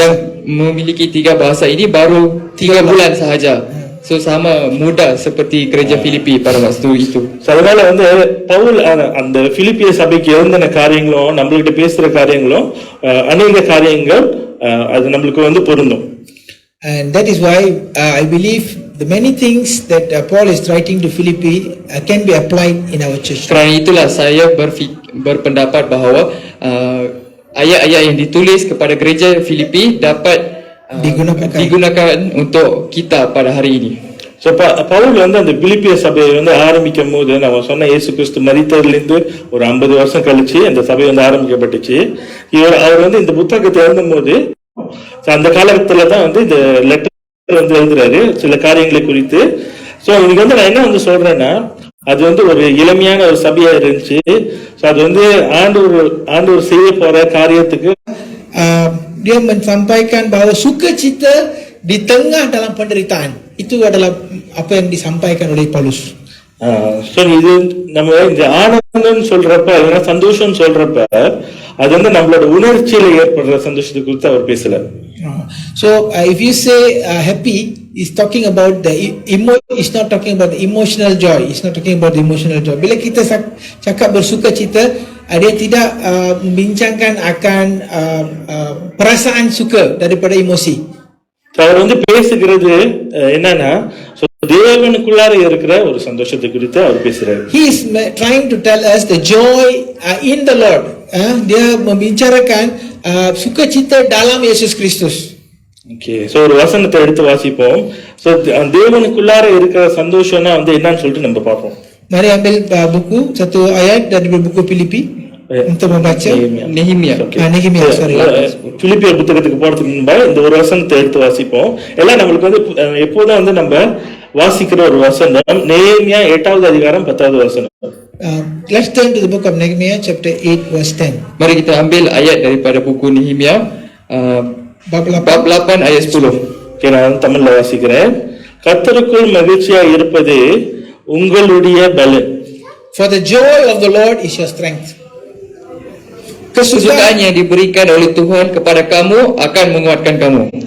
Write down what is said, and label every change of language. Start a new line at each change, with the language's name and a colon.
Malay: yang memiliki 3 bahasa ini baru 3 bulan sahaja. So sama muda seperti gereja Filipi pada waktu itu.
Tamil: அதனால வந்து பவுல் அந்த பிலிப்பிய சபைக்கு எழுந்தின காரியங்களும் நம்மள்கிட்ட பேசுற காரியங்களும் அநேக காரியங்கள் அது நம்மளுக்கு வந்து பொருந்தும்.
English: And that is why I believe the many things that Paul is writing to Philippi can be applied in our church.
Malay: Kerana itulah saya berpendapat bahawa ayat-ayat yang ditulis kepada gereja Filipi dapat digunakan untuk kita pada hari ini.
Tamil: So Pavul வந்து அந்த பிலிப்பிய சபையை வந்து ஆரம்பிக்கும் போது நம்ம சொன்ன இயேசு கிறிஸ்து மரித்ததிலிருந்து ஒரு 50 வருஷம் கழிச்சு அந்த சபை வந்து ஆரம்பிக்கப்பட்டுச்சு. அவர் வந்து இந்த புத்தகத்தை எழுதும் போது அந்த காலத்துல தான் வந்து இந்த லெட்டர் வந்து எழுதுறாரு சில காரியங்களை குறித்து. ஸோ இன்னைக்கு வந்து நான் என்ன வந்து சொல்றேன்னா, அது வந்து ஒரு இளமையான ஒரு சபையா இருந்துச்சு. ஸோ அது வந்து ஆண்டவர் செய்ய போற காரியத்துக்கு
Malay: dia menyampaikan bahawa sukacita di tengah dalam penderitaan itu adalah apa yang disampaikan oleh Paulus.
Tamil: So இது நம்ம இந்த ஆனந்தம் சொல்றப்ப இல்லைன்னா சந்தோஷம் சொல்றப்ப அது வந்து நம்மளோட உணர்ச்சியில ஏற்படுற சந்தோஷத்தை குறித்து அவர் பேசல.
English: So if you say happy, is talking about the it's not talking about the emotional joy. It's not talking about the emotional joy.
Malay: Bila kita cakap bersukacita, dia tidak membincangkan akan perasaan suka daripada emosi.
Tamil: அவர் வந்து பேசுகிறது என்னன்னா தேவனுக்குள்ளார இருக்கிற ஒரு சந்தோஷத்தை குறித்து அவர் பேசுறாரு.
English: He is trying to tell us the joy in the Lord.
Malay: Dia membicarakan sukacita dalam Yesus Kristus.
Tamil: Okay, so ஒரு வசனத்தை எடுத்து வாசிப்போம். ஸோ தேவனுக்குள்ளார இருக்கிற சந்தோஷம்னா வந்து என்னன்னு சொல்லிட்டு நம்ம பார்ப்போம்.
Malay: Mari ambil buku satu ayat dari buku Filipi untuk membaca. Nehemia.
English: Nehemia, sorry.
Tamil: பிலிப்பியர் புத்தகத்துக்கு போறதுக்கு முன்பாக இந்த ஒரு வசனத்தை எடுத்து வாசிப்போம். எல்லாம் நம்மளுக்கு வந்து எப்போதும் வந்து நம்ம வாசிக்கிற ஒரு வசனம் நெகேமியா 8வது அதிகாரம் 10வது வசனம்.
English: Let's turn to the book of Nehemiah chapter 8 verse 10.
Malay: Mari kita ambil ayat daripada buku Nehemia bab 8 ayat 10.
Tamil: Okay, நான் தமிழ்ல வாசிக்கிறேன். கர்த்தருக்குள் மகிழ்ச்சியா இருப்பது உங்களுடைய பலன்.
English: For the joy of the Lord is your strength.
Malay: Kesukaan yang diberikan oleh Tuhan kepada kamu akan menguatkan kamu.